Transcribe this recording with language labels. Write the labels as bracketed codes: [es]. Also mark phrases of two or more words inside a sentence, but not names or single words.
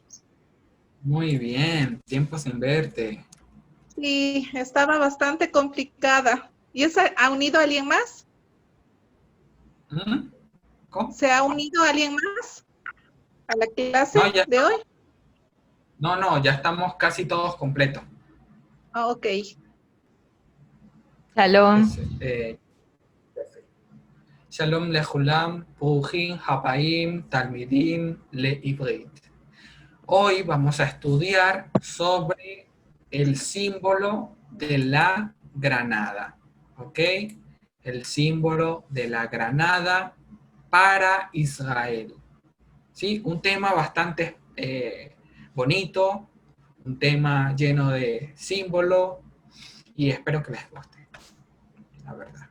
[es] Muy bien, tiempo sin verte. Sí, estaba bastante complicada. ¿Y ha unido a alguien más? ¿Mm? ¿Cómo? ¿Se ha unido alguien más a la clase No, ya de hoy? estamos, no, ya estamos casi todos completos. Ah, ok. Shalom. [he] שלום לכולם, פוחים, הפעם, תלמידים, לברית. [es] Hoy vamos a estudiar sobre el símbolo de la granada, ¿ok? El símbolo de la granada para Israel. ¿Sí? Un tema bastante bonito, un tema lleno de símbolos y espero que les guste, la verdad.